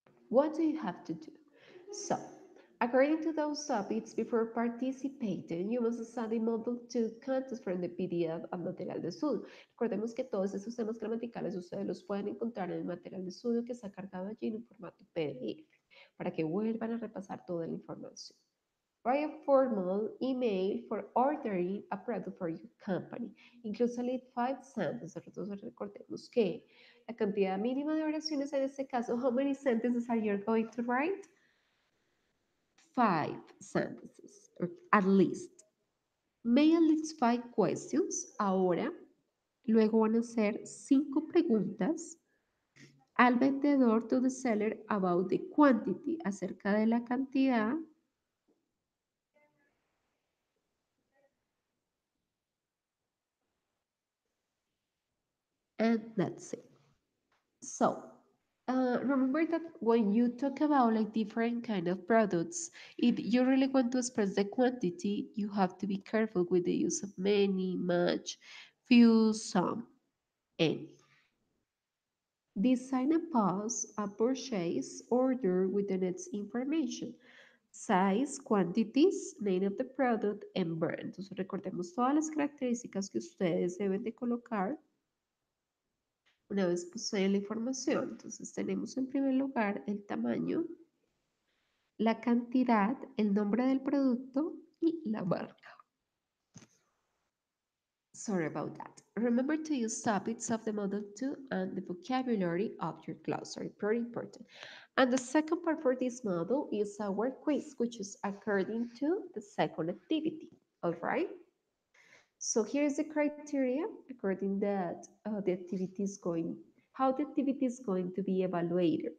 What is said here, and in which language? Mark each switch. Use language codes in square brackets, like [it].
[en] What do you have to do? So, according to those topics, before participating, you must study Model 2 content from the PDF and [es] material de estudio. Recordemos que todos esos temas gramaticales ustedes los pueden encontrar en el material de estudio que está cargado allí en un formato PDF, para que vuelvan a repasar toda la información. [en] Write a formal email for ordering a product for your company. Includes at least 5 sentences. [es] Entonces recordemos que la cantidad mínima de oraciones en este caso, [en] how many sentences are you going to write? 5 sentences, or at least. Make at least 5 questions. [es] Ahora, luego van a hacer 5 preguntas al vendedor, [en] to the seller, [es] about the quantity, acerca de la cantidad. [en] And that's it. So, remember that when you talk about like different kind of products, if you really want to express the quantity, you have to be careful with the use of many, much, few, some, any. Design a pause, a purchase order with the next information. Size, quantities, name of the product, and brand. [es] Entonces recordemos todas las características que ustedes deben de colocar una vez poseen la información. Entonces tenemos en primer lugar el tamaño, la cantidad, el nombre del producto y la marca. [en] Sorry about that. Remember to use topics of the model 2 and the vocabulary of your glossary. Very important. And the second part for this model is our quiz, which is according to the second activity. All right? So here's the criteria according that the activity is going, how the activity is going to be evaluated.